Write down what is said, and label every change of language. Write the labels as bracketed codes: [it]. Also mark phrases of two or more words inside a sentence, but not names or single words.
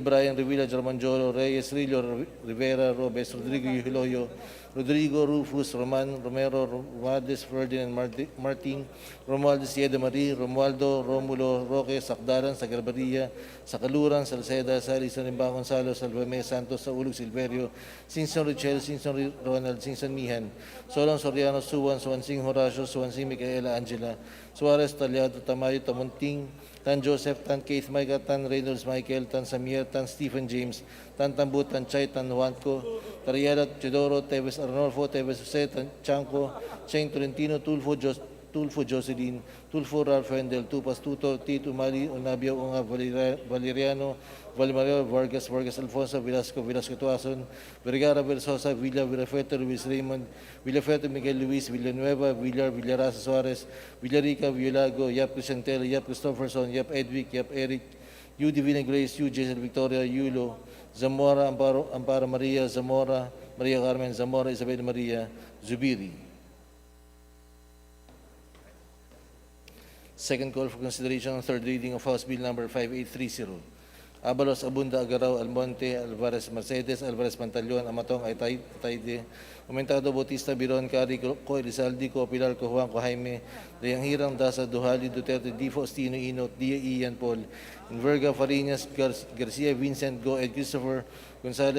[en] Brian, Revilla Germanjolo, Reyes, Rillo, Rivera, Robes, Rodrigo Hiloyo, Rodrigo, Rufus, Roman, Romero, Romualdez, Ferdinand, Martin, Romualdez, Yeda Marie, Romualdo, Romulo, Roque, Sakdaran, Sagarbaria, Sakaluran, Salceda, Sali, Sanimba, Gonzalo, Salvame, Santos, Saulog, Silverio, Sinson Richel, Sinson Ronald, Sinson Mihan, Solon Soriano, Suwan, Suwansing Horacio, Suwansing Micaela Angela, Suarez, Talyado, Tamayo, Tamunting, Tan Joseph, Tan Keith Micah, Tan Reynolds Michael, Tan Samir, Tan Stephen James, Tan Tambu, Tan Chay, Tan Juanco, Tariada, Teodoro, Teves Arnolfo, Teves Jose, Tan Chanco, Cheng Tolentino, Tulfo Jocelyn, Tulfo Ralph Wendel, Tupas Tuto, Tito Mali, Unabio, Unga Valeriano, Valmario, Vargas Alfonso, Velasco Tuason, Vergara Versosa, Villa Villafeto, Luis Raymond, Villafeto Miguel Luis, Villanueva, Villarasa Suarez, Villarica, Villago, Yap Crisantela, Yap Christopherson, Yap Edwick, Yap Eric, Yu Divina Grace, Yu Jason Victoria, Yulo, Zamora, Amparo Maria, Zamora, Maria Carmen, Zamora, Isabel Maria, Zubiri. Second call for consideration on third reading of House Bill number 5830. Abalos, Abunda, Agaraw, Almonte, Alvarez Mercedes, Alvarez Pantaleon, Amatong, Ataide, Umentado, Bautista, Biron, Cari, Co Elizalde, Co Pilar, Co Juan, Co Jaime, Dayang Hirang, Dasa, Duhali, Duterte, Di Faustino, Inot, Dia Ian Paul, Inverga, Farinas, Garcia, Vincent, Go, Ed Christopher, Gonzales,